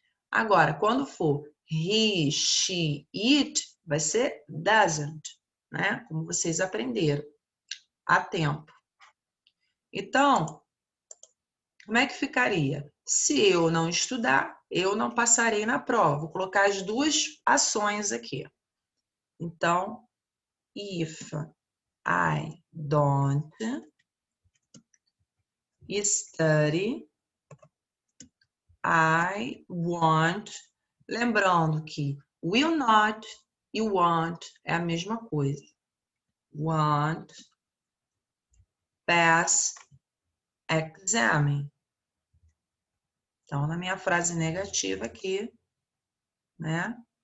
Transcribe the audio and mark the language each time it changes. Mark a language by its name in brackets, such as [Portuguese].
[Portuguese] Agora, quando for he, she, it, vai ser doesn't, né? Como vocês aprenderam há tempo. Então, como é que ficaria? Se eu não estudar, eu não passarei na prova. Vou colocar as duas ações aqui. Então, [English] if I don't study, I won't. [Portuguese] Lembrando que will not e want é a mesma coisa. Won't [English] pass exam. [Portuguese] Então, na minha frase negativa aqui, né?